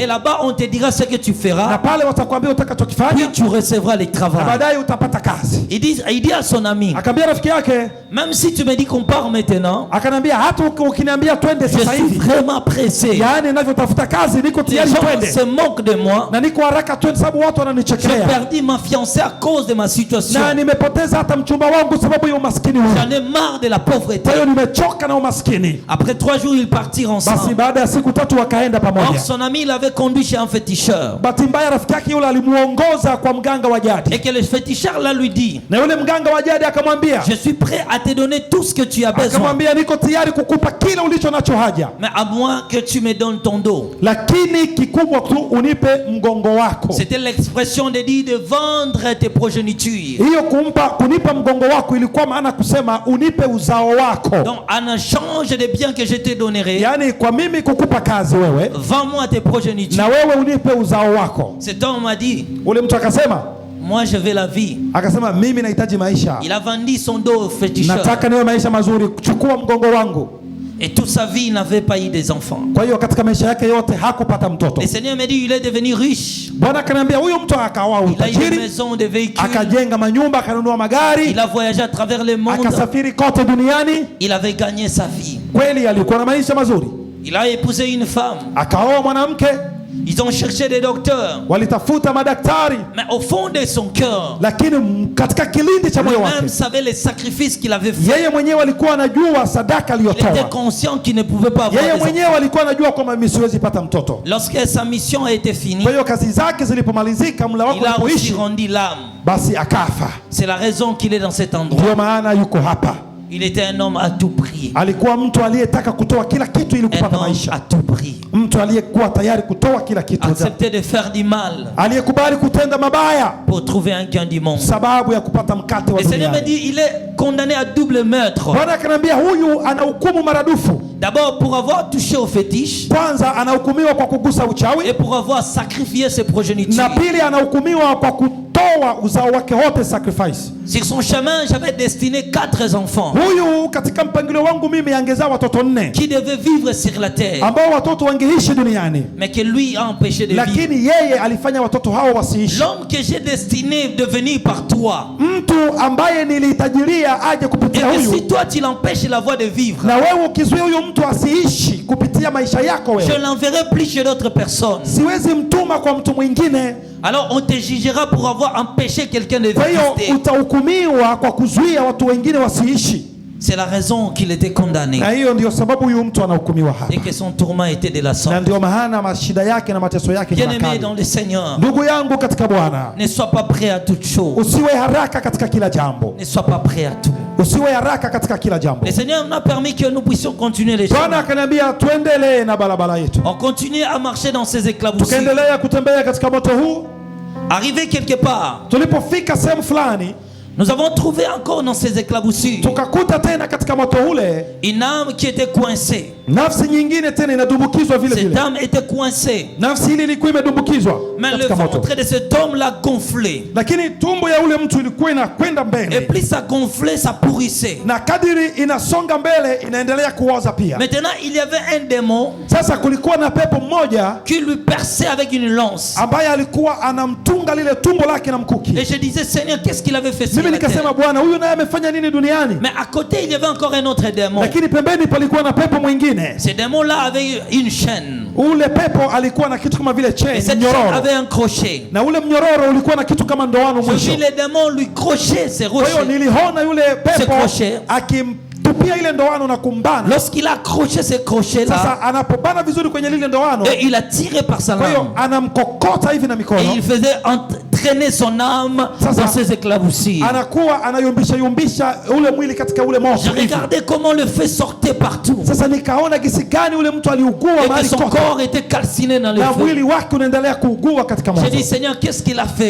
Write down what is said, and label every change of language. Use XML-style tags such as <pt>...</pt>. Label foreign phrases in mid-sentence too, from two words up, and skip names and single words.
<fr>Et là-bas on te dira ce que tu feras.</fr> <sw>Na pale watakwambia utakachokifanya.</sw> <fr>Puis tu recevras le travail.</fr> <sw>Na baadaye utapata kazi.</sw> <fr>Il dit à son ami.</fr> <sw>Akamwambia rafiki yake,</sw> <fr>même si tu me dis qu'on part maintenant.</fr> <sw>Akanambia hata ukiniambia twende sasa hivi.</sw> <fr>Je suis vraiment pressé.</fr> <sw>Yaani ninavyotafuta kazi niko tayari twende.</sw> <fr>Les gens se moquent de moi.</fr> <sw>Na niko haraka twende sababu watu wananichekelea.</sw> <fr>J'ai perdu ma fiancée à cause de ma situation.</fr> <sw>Na nimepoteza hata mchumba wangu sababu ya umaskini huu.</sw> <fr>J'en ai marre de la pauvreté.</fr> <sw>Kwa hiyo nimechoka na umaskini.</sw> <fr>Après 3 jours ils partirent ensemble.</fr> <sw>Basi baada ya siku 3 wakaenda pamoja.</sw> <fr>Or son ami l'avait conduit chez un féticheur.</fr> <sw>Bahati mbaya rafiki yake yule alimuongoza kwa mganga wa jadi.</sw> <fr>Et que le féticheur là lui dit.</fr> <sw>Na yule mganga wa jadi akamwambia,</sw> <fr>je suis prêt à te donner tout ce que tu as besoin.</fr> <sw>Akamwambia niko tayari kukupa kila ulicho nacho haja.</sw> <fr>Mais à moins que tu me donnes ton dos.</fr> <sw>Lakini kikubwa tu unipe mgongo wako.</sw> <fr>C'était l'expression de dire de vendre tes progénitures.</fr> <sw>Hiyo kunipa mgongo wako ilikuwa maana kusema unipe uzao wako.</sw> <fr>Donc en échange des biens que je te donnerai.</fr> <sw>Yani kwa mimi kukupa kazi wewe.</sw> <fr>Vends-moi tes progénitures.</fr> <sw>Na wewe unipe uzao wako.</sw> <fr>Cet homme m'a dit.</fr> <sw>Ule mtu akasema,</sw> <fr>moi je veux la vie.</fr> <sw>Akasema mimi nahitaji maisha.</sw> <fr>Il a vendu son dos au féticheur.</fr> <sw>Nataka niwe maisha mazuri, chukua mgongo wangu.</sw> <fr>Et toute sa vie il n'avait pas eu des enfants.</fr> <sw>Kwa hiyo katika maisha yake yote hakupata mtoto.</sw> <fr>Le Seigneur me dit il est devenu riche.</fr> <sw>Bwana akaniambia huyo mtu akawa utajiri.</sw> <fr>Il a une maison, des véhicules.</fr> <sw>Akajenga manyumba, akanunua magari.</sw> <fr>Il a voyagé à travers le monde.</fr> <sw>Akasafiri kote duniani.</sw> <fr>Il avait gagné sa vie.</fr> <sw>Kweli alikuwa na maisha mazuri.</sw> <fr>Il a épousé une femme.</fr> <sw>Akaoa mwanamke.</sw> <fr>Ils ont cherché des docteurs.</fr> <sw>Walitafuta madaktari.</sw> <fr>Mais au fond de son cœur,</fr> <sw>lakini katika kilindi cha moyo wake,</sw> <fr>lui-même savait les sacrifices qu'il avait fait.</fr> <sw>Yeye mwenyewe alikuwa anajua sadaka aliyotoa.</sw> <fr>Il était conscient qu'il ne pouvait pas avoir.</fr> <sw>Yeye mwenyewe alikuwa anajua kwamba mimi siwezi pata mtoto.</sw> <fr>Lorsque sa mission a été finie,</fr> <sw>kwa hiyo kazi zake zilipomalizika, mla wako ulipoishi,</sw> <fr>il a rendu l'âme.</fr> <sw>Basi akafa.</sw> <fr>C'est la raison qu'il est dans cet endroit.</fr> <sw>Ndio maana yuko hapa.</sw> <fr>Il était un homme à tout prix.</fr> <sw>Alikuwa mtu aliyetaka kutoa kila kitu ili kupata maisha.</sw> <fr>À tout prix.</fr> <sw>Mtu aliyekuwa tayari kutoa kila kitu.</sw> <fr>Accepter de faire du mal.</fr> <sw>Aliyekubali kutenda mabaya</sw> <fr>pour trouver un gain du monde.</fr> <sw>Sababu ya kupata mkate wa dunia.</sw> <fr>Le Seigneur me dit il est condamné à double meurtre.</fr> <sw>Bwana akaniambia huyu ana hukumu maradufu.</sw> <fr>D'abord pour avoir touché au fétiche.</fr> <sw>Kwanza anahukumiwa kwa kugusa uchawi.</sw> <fr>Et pour avoir sacrifié ses progénitures.</fr> <sw>Na pili anahukumiwa kwa kutoa uzao wake wote, sacrifice.</sw> <fr>Sur son chemin, j'avais destiné 4 enfants.</fr> <sw>Huyu katika mpangilio wangu mimi angezaa watoto 4.</sw> <fr>Qui devaient vivre sur la terre.</fr> <sw>Ambao watoto wangeishi duniani.</sw> <fr>Mais que lui a empêché de vivre.</fr> <sw>Lakini yeye alifanya watoto hao wasiishi.</sw> <fr>L'homme que j'ai destiné de venir par toi.</fr> <sw>Mtu ambaye nilitajiria aje kupitia huyu.</sw> <fr>Et si toi tu l'empêches la voie de vivre.</fr> <sw>Na wewe ukizuia huyu mtu asiishi kupitia maisha yako wewe.</sw> <fr>Je l'enverrai plus chez d'autres personnes.</fr> <sw>Siwezi mtuma kwa mtu mwingine.</sw> <fr>Alors on te jugera pour avoir empêché quelqu'un de vivre.</fr> <sw>Kwa hiyo utahukumiwa kwa kuzuia watu wengine wasiishi.</sw> <fr>C'est la raison qu'il était condamné.</fr> <sw>Na hiyo ndio sababu huyu mtu anahukumiwa hapa.</sw> <fr>Et que son tourment était de la sorte.</fr> <sw>Na ndio maana mashida yake na mateso yake ni makali.</sw> <fr>Bien-aimé dans le Seigneur.</fr> <sw>Ndugu yangu katika Bwana.</sw> <fr>Ne sois pas prêt à toute chose.</fr> <sw>Usiwe haraka katika kila jambo.</sw> <fr>Ne sois pas prêt à tout.</fr> <sw>Usiwe haraka katika kila jambo.</sw> <fr>Le Seigneur nous a permis que nous puissions continuer les choses.</fr> <sw>Bwana akaniambia tuendelee na barabara yetu.</sw> <fr>On continue à marcher dans ces éclaboussures.</fr> <sw>Tukaendelea kutembea katika moto huu.</sw> <fr>Arrivé quelque part.</fr> <sw>Tulipofika sehemu fulani,</sw> <fr>nous avons trouvé encore dans ces éclaboussures</fr> <sw>tukakuta tena katika moto ule</sw> <fr>une âme qui était coincée.</fr> <sw>Nafsi nyingine tena inadumbukizwa vile vile.</sw> <fr>Cette âme était coincée.</fr> <sw>Nafsi ile ilikuwa imedumbukizwa.</sw> <fr>Mais le ventre de cet homme l'a gonflé.</fr> <sw>Lakini tumbo ya ule mtu ilikuwa inakwenda mbele.</sw> <fr>Et plus ça gonflait, ça pourrissait.</fr> <sw>Na kadiri inasonga mbele inaendelea kuoza pia.</sw> <fr>Maintenant il y avait un démon.</fr> <sw>Sasa kulikuwa na pepo mmoja</sw> <fr>qui lui perçait avec une lance.</fr> <sw>Ambaye alikuwa anamtunga lile tumbo lake na mkuki.</sw> <fr>Et je disais Seigneur, qu'est-ce qu'il avait fait sur</fr> <sw>Mimi nikasema Bwana, huyu naye amefanya nini duniani?</sw> <fr>Mais à côté il y avait encore un autre démon.</fr> <sw>Lakini pembeni palikuwa na pepo mwingine.</sw> <fr>Ce démon-là avait une chaîne.</fr> <sw>Ule pepo alikuwa na kitu kama vile chain, mnyororo.</sw> <fr>Avait un crochet.</fr> <sw>Na ule mnyororo ulikuwa na kitu kama ndoano mwisho.</sw> <fr>Le démon lui crochait ses rochers.</fr> <sw>Kwa hiyo niliona yule pepo akimtupa kumtupia ile ndoano na kumbana.</sw> <fr>Lorsqu'il a accroché ces crochets-là,</fr> <sw>Sasa anapobana vizuri kwenye lile ndoano,</sw> <fr>et il a tiré par sa</fr> <sw>kwa hiyo</sw> <fr>langue,</fr> <sw>anamkokota hivi na mikono,</sw> <fr>et il faisait entraîner son âme</fr> <sw>Sasa,</sw> <fr>dans ses éclaboussures.</fr> <sw>anakuwa anayumbisha ule mwili katika ule moto.</sw> <fr>Je regardais comment le feu sortait partout,</fr> <sw>Sasa nikaona gisi gani ule mtu aliugua</sw> <fr>et que</fr> <sw>mahali</sw> <fr>son</fr> <sw>kote,</sw> <fr>corps était calciné dans le</fr> <sw>na</sw> <fr>feu.</fr> <sw>mwili wake unaendelea kuugua katika</sw> <fr>J'ai</fr> <sw>moto.</sw> <fr>dit, Seigneur, qu'est-ce qu'il a fait?</fr>